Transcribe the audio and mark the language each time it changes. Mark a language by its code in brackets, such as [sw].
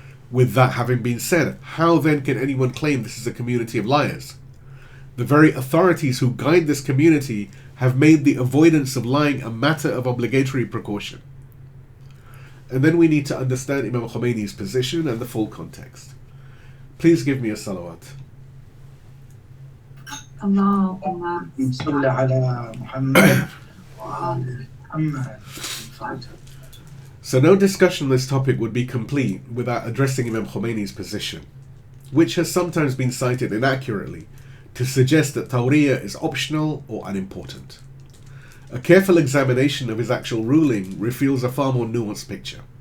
[en] With that having been said, how then can anyone claim this is a community of liars? The very authorities who guide this community have made the avoidance of lying a matter of obligatory precaution. And then we need to understand Imam Khomeini's position and the full context. Please give me a salawat. [ar] اللهم صل على محمد وآل محمد. [en] So no discussion on this topic would be complete without addressing Imam Khomeini's position, which has sometimes been cited inaccurately to suggest that Tawriyah is optional or unimportant. A careful examination of his actual ruling reveals a far more nuanced picture.